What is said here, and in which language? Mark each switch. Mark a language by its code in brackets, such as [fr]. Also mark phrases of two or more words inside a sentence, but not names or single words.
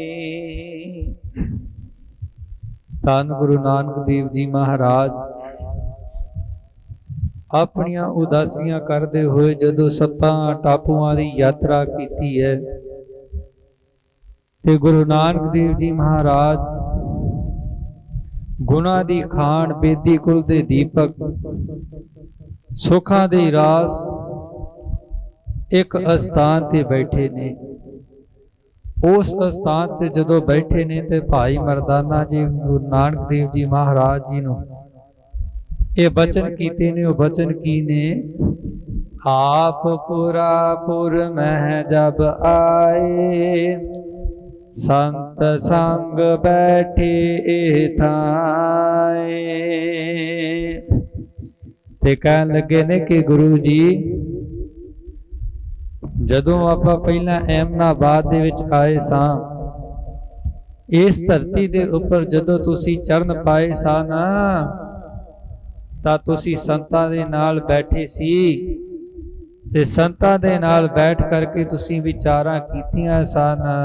[pa] ਧੰਨ ਗੁਰੂ ਨਾਨਕ ਦੇਵ ਜੀ ਮਹਾਰਾਜ ਆਪਣੀਆਂ ਉਦਾਸੀਆਂ ਕਰਦੇ ਹੋਏ ਜਦੋਂ 7 ਟਾਪੂਆਂ ਦੀ ਯਾਤਰਾ ਕੀਤੀ ਹੈ ਤੇ ਗੁਰੂ ਨਾਨਕ ਦੇਵ ਜੀ ਮਹਾਰਾਜ ਗੁਣਾ ਦੀ ਖਾਨ, ਬੇਦੀ ਕੁਲ ਦੇ ਦੀਪਕ, ਸੁੱਖਾਂ ਦੇ ਰਾਸ ਇੱਕ ਅਸਥਾਨ ਤੇ ਬੈਠੇ ਨੇ। ਉਸ ਅਸਥਾਨ ਤੇ ਜਦੋਂ ਬੈਠੇ ਨੇ ਤੇ ਭਾਈ ਮਰਦਾਨਾ ਜੀ ਗੁਰੂ ਨਾਨਕ ਦੇਵ ਜੀ ਮਹਾਰਾਜ ਜੀ ਨੂੰ ਇਹ ਬਚਨ ਕੀਤੇ ਨੇ। ਉਹ ਬਚਨ ਕੀ ਨੇ? ਆਪ ਪੁਰਾਪੁਰ ਮਹ ਜਬ ਆਏ, ਸੰਤ ਸੰਗ ਬੈਠੇ ਥਾਏ। ਤੇ ਕਹਿਣ ਲੱਗੇ ਨੇ ਕਿ ਗੁਰੂ ਜੀ, ਜਦੋਂ ਆਪਾਂ ਪਹਿਲਾ ਏਮਨਾਬਾਦ ਦੇ ਵਿੱਚ ਆਏ ਸਾਂ, ਇਸ ਧਰਤੀ ਦੇ ਉੱਪਰ ਜਦੋਂ ਤੁਸੀਂ ਚਰਨ ਪਾਏ ਸਨ ਤਾਂ ਤੁਸੀਂ ਸੰਤਾਂ ਦੇ ਨਾਲ ਬੈਠੇ ਸੀ ਤੇ ਸੰਤਾਂ ਦੇ ਨਾਲ ਬੈਠ ਕਰਕੇ ਤੁਸੀਂ ਵਿਚਾਰਾਂ ਕੀਤੀਆਂ ਸਨ।